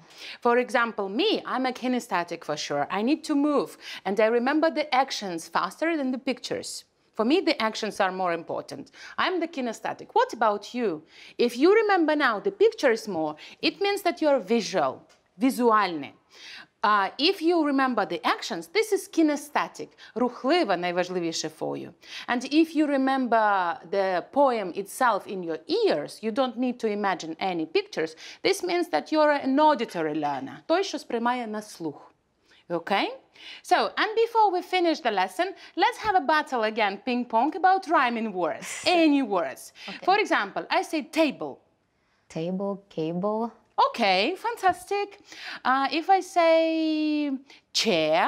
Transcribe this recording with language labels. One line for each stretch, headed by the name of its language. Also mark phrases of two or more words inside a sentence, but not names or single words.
English: For example, me, I'm a kinesthetic for sure. I need to move, and I remember the actions faster than the pictures. For me, the actions are more important. I'm the kinesthetic. What about you? If you remember now the pictures more, it means that you're visual, visuальный. If you remember the actions, this is kinesthetic,
Ukrainian: рухлива, найважливіше
English: for you. And if you remember the poem itself in your ears, you don't need to imagine any pictures, this means that you're an auditory learner,
Ukrainian: той, що сприймає на слух.
English: Okay? So, and before we finish the lesson, let's have a battle again, ping pong, about rhyming words, any words. Okay. For example, I say table. Table, cable. Okay, fantastic. If I say chair.